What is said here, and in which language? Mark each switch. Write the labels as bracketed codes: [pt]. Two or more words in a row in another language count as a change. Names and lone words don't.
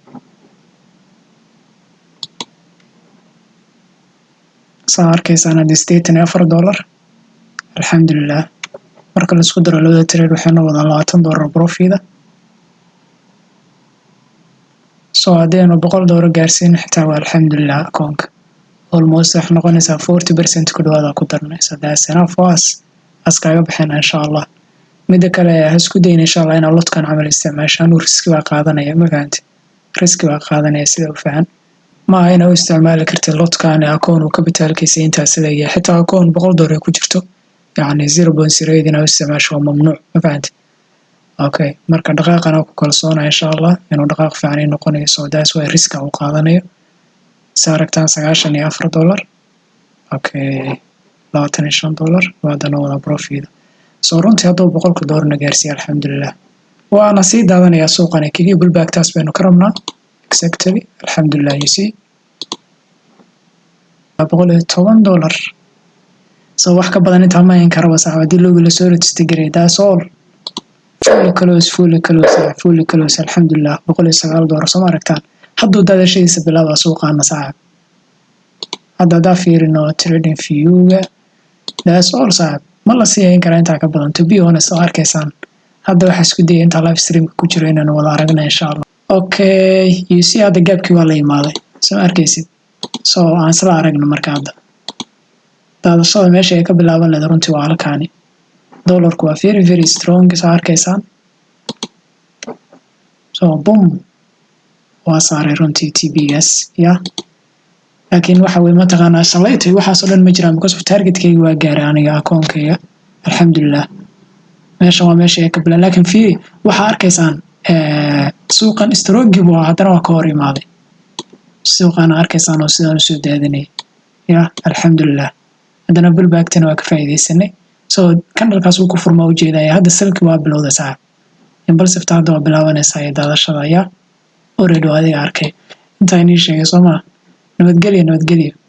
[so] saa arkaysaan hadii $84 alxamdulillah marka la isku daro labada trade waxay noqdaan $20 profit soo hadaynu $100 gaarsiin xitaa waa alxamdulillah akoonka almost wax noqonaysa 40% ku dhawaada ku darnay that's [en] enough for us [so] askaga bixina [ar] إن شاء الله [so] mid kale ha isku dayna [ar] إن شاء الله [so] inaan lotkan camal isticmaashaan riski waa qaadanaya ma fahanti riski waa qaadanaya sida u fiican ma ayna u isticmaali kartid lotkan akoon uu capitalkiisa inta sida yahay xitaa akoon $100 ku jirto yani 0.08 inaa isticmaasho mamnuuc ma fahanti okay marka dhaqaaqana ku kalsoona [ar] إن شاء الله [so] inuu dhaqaaq fiican noqonayo [en] that's why risk [so] uu qaadanayo saaragtaan $94 okay $25 waadana wada profit soo runtii hadduu $100 na gaarsiiyo alxamdulillah waana sii daadanaya suuqana kaliya bullback taas baynu ka rabnaa exactly alxamdulillah [en] you see [so] $110 soo wax ka badan inta ma in karo saacadii loogu la soo register garay [en] that's all fully close [so] alxamdulillah $109 soo aragtaan hadduu daadashadiisa bilaaba suuqaana saaxib hadda fiirino trading view-ga [en] that's all [so] saaxib ma la sii hayn karaa intaa ka badan [en] to be honest [so] oo arkaysaan hadda waxaa isku dayay inta [en] live stream-ka [so] ku jiro inaan wada aragna [ar] إن شاء الله [en] okay you see [so] hadda gaabkii waa la imaaday soo arkaysid soo aan isla aragno marka hadda daadashada meesha ay ka bilaaban leedahay runtii waa halkaani dollarku waa [en] very strong [so] soo arkaysaan so boom waa saaray runtii TP-gaas ya laakiin waxa way mataqaanaa shalaytay waxaas oo dhan ma jiraan [en] because of target-kayga [so] waa gaaray aniga akoonkayga alxamdulillah meesha waa meesha ay ka bilaa laakiin fiiri waxa arkaysaan suuqan strong buu haddana waa ka hor imaaday suuqan arkaysaan oo sidaan u soo daadinay ya alxamdulillah haddana bullback-tana waa ka faa'iideysanay soo candle-kaas uu ku furmaa u jeedaya hadda salki waa bilowday saaxib impulsive hadda waa bilaabanaysaa daadashada ya already adiga arkay inta inii sheegay Soomaa nabadgelyo